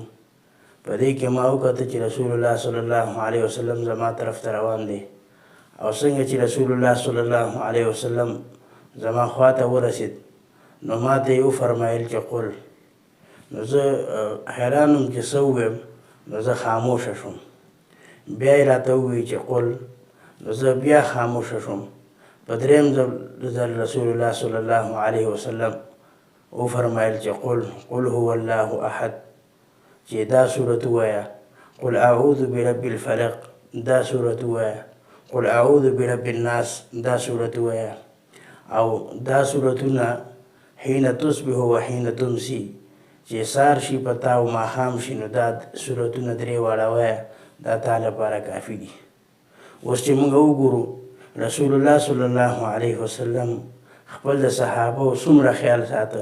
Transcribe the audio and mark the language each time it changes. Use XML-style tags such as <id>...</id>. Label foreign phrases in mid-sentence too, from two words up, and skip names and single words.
<ps>په دې کې ما وکتل چې رسول الله</ps> <ar>صلی الله علیه وسلم</ar> <ps>زما طرف ته روان دی، او څنګه چې رسول الله</ps> <ar>صلی الله علیه وسلم</ar> <ps>زما خواته ورسید نو ما ته یې وفرمایل چې قل. نو زه حیران وم چې څه ووایم، نو زه خاموشه شوم. بیا یې راته ووایي چې قل، نو زه بیا خاموشه شوم. په درېیم ځل رسول الله</ps> <ar>صلی الله علیه وسلم</ar> <ps>وفرمایل چې</ps> <ar>قل هو الله احد،</ar> <ps>چې دا صورت ووایه.</ps> <ar>قل اعوذ برب الفلق،</ar> <ps>دا صورت ووایه.</ps> <ar>قل اعوذ برب الناس،</ar> <ps>دا صورت ووایه. او دا صورتونه</ps> <ar>حین تصبح و حین تمسی،</ar> <ps>چې سار شي په تا او ماښام شي، نو دا صورتونه درې واړه وایه، دا تا لپاره کافي دي. اوس چې موږ وګورو رسول الله</ps> <ar>صلی الله علیه وسلم</ar> <ps>خپل د صحابو څومره خیال ساته.</ps>